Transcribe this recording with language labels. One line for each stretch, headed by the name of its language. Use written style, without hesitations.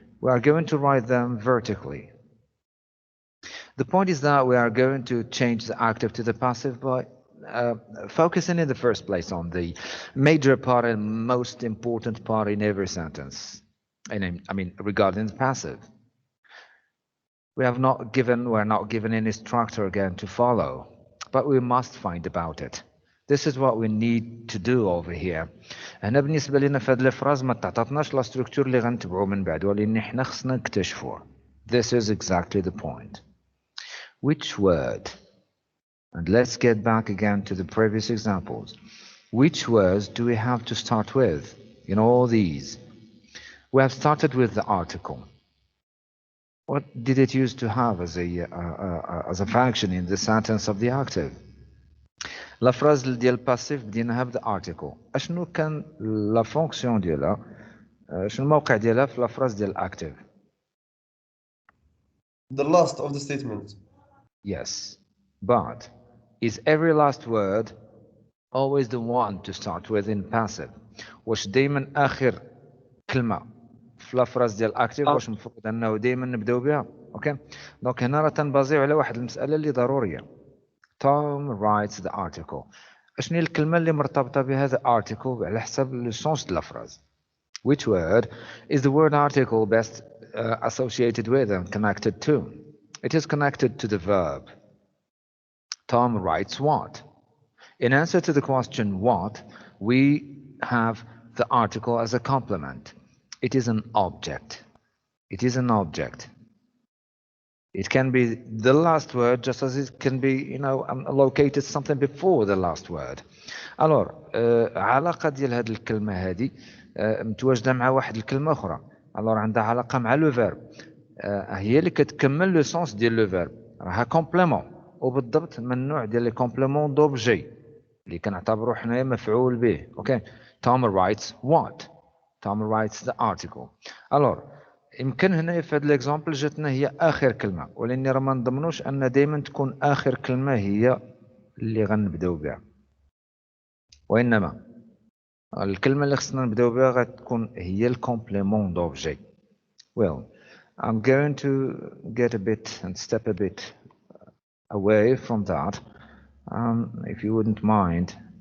English: We are going to write them vertically. The point is that we are going to change the active to the passive by focusing in the first place on the major part and most important part in every sentence. And I mean, regarding the passive. We're not given any structure again to follow, but we must find about it. This is what we need to do over here.
Arabic: هنا بالنسبة لنا في هذه الفراز ما تعطتناش لا ستركتور اللي غنتبعو من بعد ولكن احنا خصنا نكتشفوه.
English: This is exactly the point. Which word And let's get back again to the previous examples. Which words do we have to start with in all these? We have started with the article. What did it used to have as a function in the sentence of the active?
Arabic: La phrase ديال passif بديناها ب the article. اشنو كان لا فونكسيون ديالها؟ شنو الموقع ديالها في لا phrase ديال active؟
English: The last of the statement. Yes, but is every last word always the one to start with in passive؟
Arabic: واش دايما آخر كلمة في لا phrase ديال active واش المفروض أنه دايما نبداو بها؟ أوكي؟ دونك هنا راه تنبازيو على واحد المسألة اللي ضرورية.
English: Tom writes the article.
Arabic: اشنو هي الكلمة اللي مرتبطة بهذا article على حسب لو سونس ديال لا phrase؟
English: Which word is the word article best associated with and connected to? It is connected to the verb. Tom writes what? In answer to the question what, we have the article as a complement. It is an object. It is an object. It can be the last word just as it can be, located something before the last word.
Arabic: Alors, علاقة ديال هذه الكلمة هذه متواجدة مع واحد الكلمة أخرى. Alors عندها علاقة مع لو فيرب. هي اللي كتكمل لو سونس ديال لو فيرب. راها كومبليمون وبالضبط من النوع ديال لي كومبليمون دوبجي اللي كنعتبروا حنايا مفعول به.
English: Okay. Tom writes what? Tom writes the article.
Arabic: Alors يمكن هنا في هذا الاكزامبل جاتنا هي اخر كلمه ولاني راه ما نضمنوش ان دائما تكون اخر كلمه هي اللي غنبداو بها وانما الكلمه اللي خصنا نبداو بها غتكون هي الكومبليمون دوبجي.
English: Well, I'm going to get a bit and step a bit away from that, if you wouldn't mind.